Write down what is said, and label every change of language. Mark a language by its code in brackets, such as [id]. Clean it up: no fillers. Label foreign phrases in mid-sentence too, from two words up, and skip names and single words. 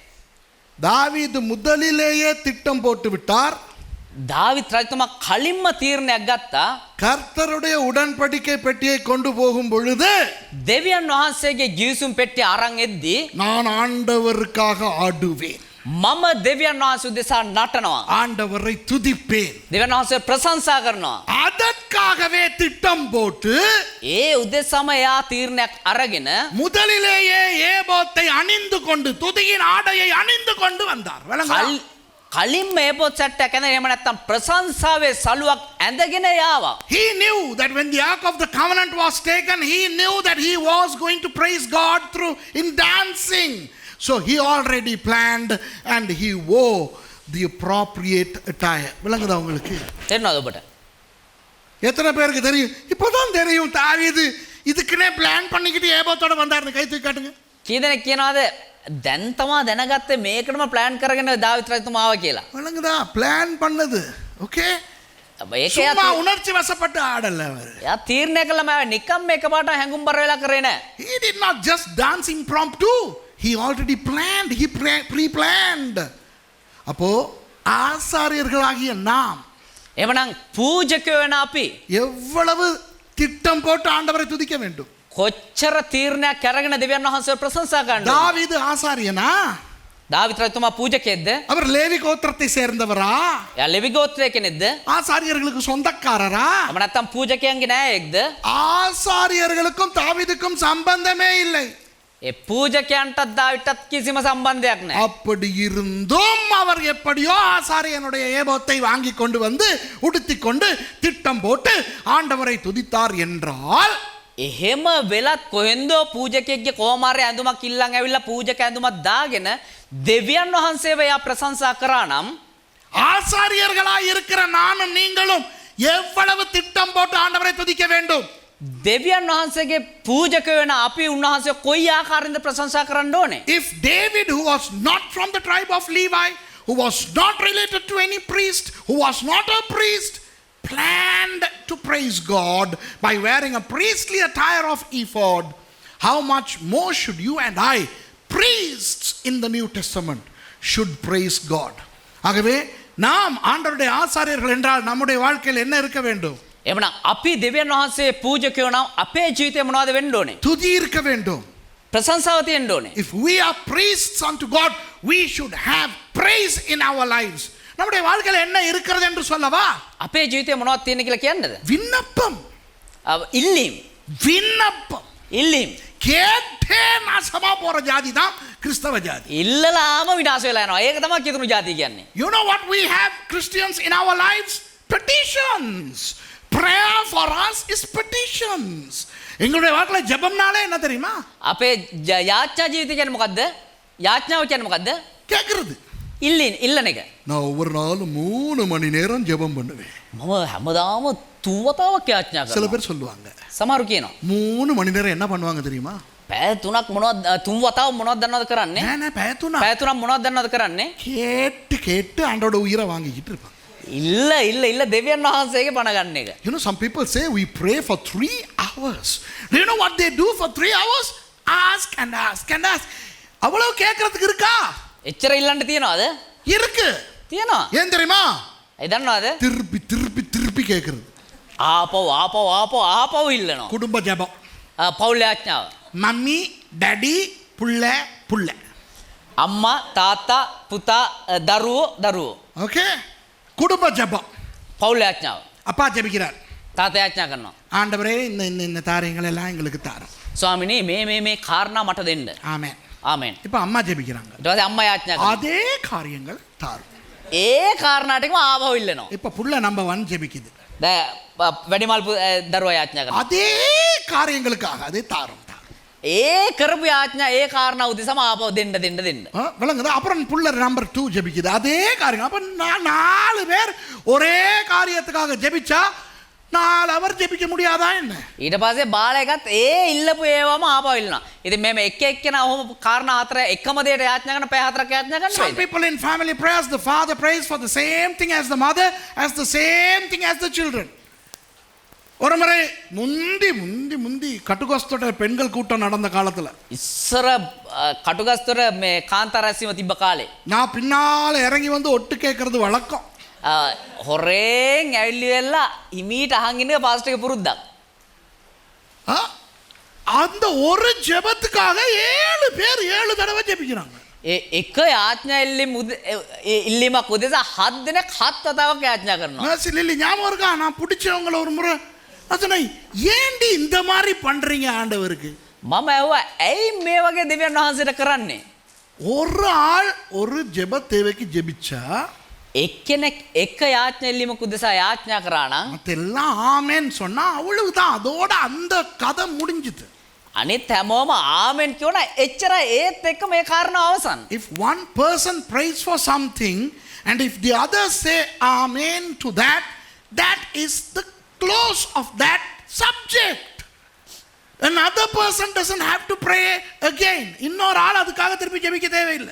[ta] தாவீது முதலிலேயே திட்டம் போட்டு விட்டார். [si] දාවිත් රජතුමා කලින්ම තීරණයක් ගත්තා. [ta] கர்த்தருடைய உடன்படிக்கை பெட்டியை கொண்டு போகும் பொழுது [si] දෙවියන් වහන්සේගේ ගිවිසුම් පෙට්ටිය අරන් එද්දී [ta] நான் ஆண்டவருக்காக ஆடுவேன், [si] මම දෙවියන් වහන්සේ උදෙසා නටනවා. [ta] ஆண்டவரை துதிப்பேன். [si] දෙවියන් වහන්සේ ප්‍රශංසා කරනවා. [ta] அதற்காகவே திட்டம் போட்டு [si] ඒ උදෙසම එයා තීරණයක් අරගෙන [ta] முதலிலேயே ஏபோத்தை அணிந்து கொண்டு துதியின் ஆடையை அணிந்து கொண்டு வந்தார். விளங்குதா? [si] කලින්ම මේ පොත් සැට්ටයක් ඇඳගෙන එහෙම නැත්නම් ප්‍රශංසාවේ සලුවක් ඇඳගෙන යාවා. [en] He knew that when the Ark of the Covenant was taken, he knew that he was going to praise God through in dancing. So he already planned and he wore the appropriate attire. [ta] விளங்குதா உங்களுக்கு? [si] තේරෙනවද ඔබට? [ta] எத்தனை பேருக்கு தெரியும்? இப்போதான் தெரியும் தாவீது இதுக்குனே பிளான் பண்ணிக்கிட்டு ஏபோத்தோட வந்தாருன்னு கை தூக்கி காட்டுங்க. [si] කී දෙනෙක් කියනවාද දැන් තමා දැනගත්තේ මේකටම ප්ලෑන් කරගෙන දාවිත් රජතුමා ආවා කියලා. [ta] விளங்குதா? பிளான் பண்ணது. ஓகே? [si] ඒක [ta] சும்மா உணர்ச்சி வசப்பட்டு ஆடல அவர். [si] එයා තීරණය කළා මම නිකම් එකපාරට හැඟුම්බර වෙලා කරේ නෑ. [en] He did not just dance impromptu. He already planned. He pre-planned. [ta] அப்போ ஆசாரியர்களாகிய நாம் [si] එවනම් පූජකයෝ වෙන අපි [ta] எவ்வளவு திட்டம் போட்டு ஆண்டவரை துதிக்க வேண்டும். [si] කොච්චර තීරණයක් අරගෙන දෙවියන් වහන්සේව ප්‍රශංසා කරන්නද? [ta] தாவீது ஆசாரியனா? [si] දාවිත් රජතුමා පූජකයෙක්ද? [ta] அவர் லேவி கோத்திரத்தை சேர்ந்தவரா? [si] එයා ලෙවි ගෝත්‍රයේ කෙනෙක්ද? [ta] ஆசாரியர்களுக்கு சொந்தக்காரரா? [si] අප නැත්තම් පූජකයන්ගේ නෑයෙක්ද? [ta] ஆசாரியர்களுக்கும் தாவீதுக்கும் சம்பந்தமே இல்லை. [si] ඒ පූජකයන්ටත් දාවිටත් කිසිම සම්බන්ධයක් නෑ. [ta] அப்படி இருந்தும் அவர் எப்படியோ ஆசாரியனுடைய ஏபோத்தை வாங்கி கொண்டு வந்து உடுத்தி கொண்டு திட்டம் போட்டு ஆண்டவரை துதித்தார் என்றால் [si] එහෙම වෙලත් කොහෙන්දෝ පූජකයෙක්ගේ කොමාරේ ඇඳුමක් ඉල්ලන් ඇවිල්ලා පූජක ඇඳුමක් දාගෙන දෙවියන් වහන්සේව එයා ප්‍රශංසා කරා නම් [ta] ஆசாரியர்களாய் இருக்கிற நானும் நீங்களும் எவ்வளவு திட்டம் போட்டு ஆண்டவரை துதிக்க வேண்டும். [si] දෙවියන් වහන්සේගේ පූජක වෙන අපි උන්වහන්සේ කොයි ආකාරයෙන්ද ප්‍රශංසා කරන්න ඕනේ? [en] If David, who was not from the tribe of Levi, who was not related to any priest, who was not a priest, planned to praise God by wearing a priestly attire of ephod, how much more should you and I, priests in the New Testament, should praise God. [ta] ஆகவே நாம் ஆண்டவருடைய ஆசாரியர்கள் என்றால் நம்முடைய வாழ்க்கையில் என்ன இருக்க வேண்டும்? [si] එවනම් අපි දෙවියන් වහන්සේ පූජකයෝ නම් අපේ ජීවිතේ මොනවද වෙන්න ඕනේ? [ta] துதி இருக்க வேண்டும். [si] ප්‍රශංසාව තියෙන්න ඕනේ. [en] If we are priests unto God, we should have praise in our lives. [ta] நம்முடைய வாழ்க்கையில் என்ன இருக்கிறது என்று சொல்லவா? [si] අපේ ජීවිතේ මොනවද තියෙන්නේ කියලා කියන්නද? [ta] விண்ணப்பம். [si] ඉල්ලීම්. [ta] விண்ணப்பம். [si] ඉල්ලීම්. [ta] கேட்டே நாசமா போற ஜாதி தான் கிறிஸ்தவ ஜாதி. [si] ඉල්ලලාම විනාශ වෙලා යනවා. ඒක තමයි කිතුණු ජාතිය කියන්නේ. [en] You know what we have Christians in our lives? Petitions. Prayer for us is petitions. [ta] எங்களுடைய வாழ்க்கையில் ஜெபம்னாலே என்ன தெரியுமா? [si] අපේ යාඥා ජීවිතය කියන්නේ මොකද්ද? යාඥාව කියන්නේ මොකද්ද? [ta] கேட்கிறது. [si] ඉල්ලන එක. [ta] நான் ஒவ்வொரு நாளும் 3 மணி நேரம் ஜெபம் பண்ணுவேன். [si] මම හැමදාම තුවතාවක් යාඥා [ta] சில [si] කරනවා. [ta] பேர் சொல்லுவாங்க [si] සමහරු කියනවා [ta] 3 மணி நேரம் என்ன பண்ணுவாங்க தெரியுமா? [si] පැය 3ක් මොනවද තුන් වතාව මොනවද දන්නවද කරන්නේ? நான் පැය 3 පැය 3ක් මොනවද දන්නවද කරන්නේ? [ta] கேட்டு கேட்டு ஆண்டோட உயிரை வாங்கிக்கிட்டு இருப்பாங்க. [si] ඉල්ල දෙවියන් වහන්සේගේ බණ ගන්න එක. [en] You know, some people say we pray for 3 hours. Do you know what they do for 3 hours? Ask and ask and ask. [ta] அவ்வளவு கேட்கறதுக்கு இருக்கா? [si] එච්චර ඉල්ලන්න තියනවද? [ta] இருக்கு. [si] තියනවා. [ta] ஏன் தெரியுமா? [si] ඒ දන්නවද? [ta] திருப்பி திருப்பி திருப்பி கேட்கறது. [si] ආපව ඉල්ලනවා. [ta] குடும்ப ஜெபம். [si] පවුල් යාඥාව. [en] mommy daddy [ta] புள்ள புள்ள. [si] අම්මා තාත්තා පුතා දරුවෝ. [ta] ஓகே? குடும்ப ஜெபம். [si] පවුල් යාඥාව. [ta] அப்பா ஜெபிக்கிறார். [si] තාත්තා යාඥා කරනවා. [ta] ஆண்டவரே இந்த தாரியங்கள் எல்லாம் எங்களுக்கு தாரும். [si] ස්වාමිනේ මේ කාරණා මට දෙන්න. [ta] ஆமென். [si] ආමෙන්. [ta] இப்போ அம்மா ஜெபிக்கிறாங்க. [si] ඊට පස්සේ අම්මා යාඥා කරනවා. [ta] அதே காரியங்கள் தாரும். [si] ඒ කාරණාටම ආපහු ඉල්ලනවා. [ta] இப்போ புள்ள நம்பர் 1 ஜெபிக்குது. [si] වැඩිමල් දරුවා යාඥා කරනවා. [ta] அதே காரியங்களுக்காக அதே தாரும். [si] ඒ කරපු යාඥා ඒ කාරණා උදෙසම ආපහු දෙන්න. [ta] விளங்குது. அப்புறம் புள்ள நம்பர் 2 ஜெபிக்குது. அதே காரியம். அப்ப 4 பேர் ஒரே காரியத்துக்காக ஜெபிச்சா 4 அவர் ஜெபிக்க முடியாதா என்ன? [si] ඊට පස්සේ බාලයකත් ඒ ඉල්ලපු ඒවම ආපහු ඉල්ලනවා. ඉතින් මේ එක එක්කෙනා ඔහොම කාරණා 4 එකම දෙයට යාඥා කරන පැය 4ක් යාඥා කරන්න [en] Some [si] බෑද? [en] people in family prayers, the father prays for the same thing as the mother, as the same thing as the children. [ta] ஒரு முறை முந்தி கட்டுகோஸ்தோட பெண்கள் கூட்டம் நடந்த காலத்துல [si] ඉස්සර කටුගස්තොර මේ කාන්තාරැස්වීම තිබ්බ කාලේ [ta] நான் பின்னால இறங்கி வந்து ஒட்டு கேட்கறது வழக்கம். [si] හොරෙන් ඇවිල්ලි වෙලා හිමීට අහන් ඉන්න පාස්ටර් එක පුරුද්දක්. ஆ? [ta] அந்த ஒரு ஜெபத்துக்காக 7 பேர் 7 தடவை ஜெபிக்கிறாங்க. [si] එක යාඥා ඉල්ලීමක් උදෙසා 7 දෙනෙක් 7 වතාවක් යාඥා කරනවා. [ta] மேசி லில்லி ஞாபகம் இருக்கா? நான் பிடிச்சவங்கள ஒரு முறை நான் சொன்னேன், ஏண்டி இந்த மாதிரி பண்றீங்க ஆண்டவருக்கு? [si] මම ඇහුවා ඇයි මේ වගේ දෙවියන් වහන්සේට කරන්නේ? [ta] ஒரு ஆள் ஒரு ஜெப தேவைக்கு ஜெபிச்சா [si] එක්කෙනෙක් එක යාඥා ඉල්ලීමක් උදෙසා යාඥා කරා නම් [ta] மத்தெல்லாம் ஆமென் சொன்னா அவ்வளவுதான். அதோட அந்த கதை முடிஞ்சுது. [si] අනිත් හැමෝම ආමෙන් කියන එච්චර ඒත් එක්ක මේ කාරණා අවසන්. [en] If one person prays for something and if the others say amen to that, that is the close of that subject. Another person doesn't have to pray again. [ta] இன்னொரு ஆள் அதுக்காக திருப்பி ஜெபிக்க தேவையில்லை.